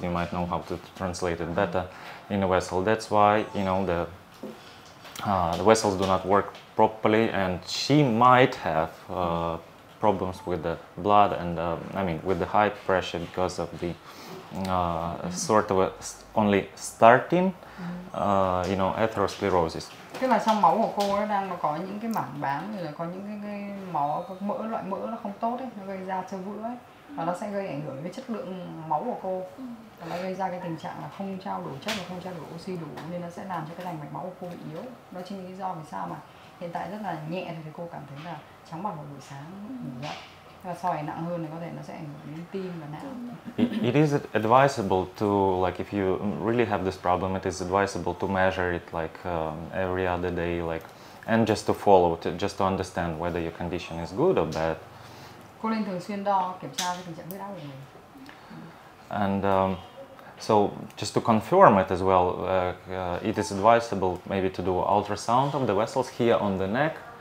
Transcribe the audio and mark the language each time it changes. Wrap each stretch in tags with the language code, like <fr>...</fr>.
<en>You might know how to translate it better in a vessel. That's why the vessels do not work properly, and she might have problems with the blood and with the high pressure because of the sort of only starting atherosclerosis.</en> <vi>Tức là trong máu của cô nó đang có những cái mảng bám, rồi là có những cái máu, các mỡ, loại mỡ nó không tốt ấy, nó gây ra xơ vữa ấy, và nó sẽ gây ảnh hưởng đến chất lượng máu của cô, và nó gây ra cái tình trạng là không trao đổi chất và không trao đổi oxy đủ, nên nó sẽ làm cho cái thành mạch máu của cô bị yếu. Đó chính là lý do vì sao mà hiện tại rất là nhẹ thì cô cảm thấy là chóng mặt vào buổi sáng ngủ dậy. Và sau này nặng hơn thì có thể nó sẽ ảnh hưởng đến tim và não.</vi> <en>It is advisable to, like, if you really have this problem, it is advisable to measure it like every other day, like, and just to follow it, just to understand whether your condition is good or bad.</en> <vi>Cô nên thường xuyên đo, kiểm tra cái tình trạng huyết áp của mình.</vi> <en>And so, just to confirm it as well, it is advisable maybe to do ultrasound of the vessels here on the neck.</en>